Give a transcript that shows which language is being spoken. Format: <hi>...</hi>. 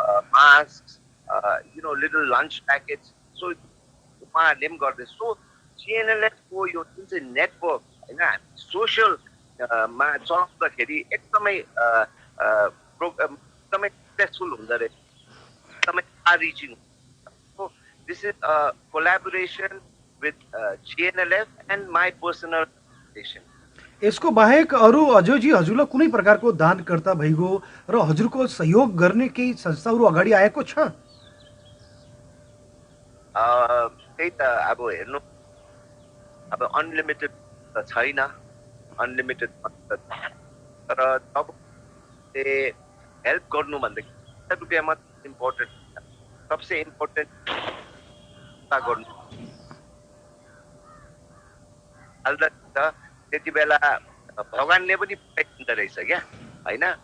<en>masks, little lunch packets,</en> <ne>so उहाँहरूले पनि गर्दैछ। सो जीएनएलएफ को यो जुन चाहिँ नेटवर्क होइन, सोसियल मा चलाउँदाखेरि एकदमै एकदमै सक्सेसफुल हुँदो रहेछ, एकदमै far reaching.</ne> <en>So this is a collaboration with GNLF and my personal organization.</en> <ne>यसको बाहेक अरू अजयजी हजुरलाई कुनै प्रकारको दानकर्ता भइगयो र हजुरको सहयोग गर्ने केही संस्थाहरू अगाडि आएको छ? त्यही त अब हेर्नु, अब अनलिमिटेड त छैन, अनलिमिटेड तर तपाईँले हेल्प गर्नु भन्दाखेरि रुपियाँ मात्र इम्पोर्टेन्ट, सबसे इम्पोर्टेन्ट गर्नु हाल्दा त्यति बेला भगवान्ले पनि पाइदिँदो रहेछ क्या, होइन?</ne>